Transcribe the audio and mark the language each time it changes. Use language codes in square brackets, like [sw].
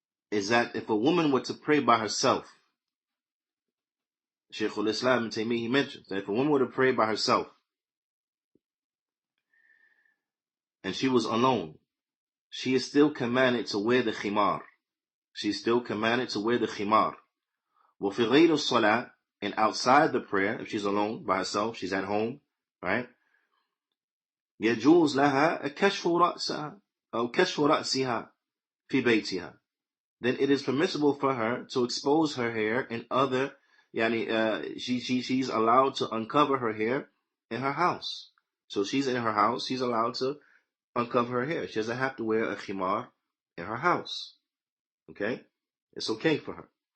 [en] is that if a woman were to pray by herself, Shaykh al-Islam ibn Taymiyyah, he mentions that if a woman were to pray by herself and she was alone, she is still commanded to wear the khimar. She is still commanded to wear the khimar. [ar] وفي غير الصلاة, [en] and outside the prayer, if she's alone by herself, she's at home, right? [ar] يجوز لها كشف رأسها أو كشف رأسها في بيتها. [en] Then it is permissible for her to expose her hair in other, she's allowed to uncover her hair in her house. So she's in her house, she's allowed to uncover her hair. She doesn't have to wear a khimar in her house. Okay? It's okay for her.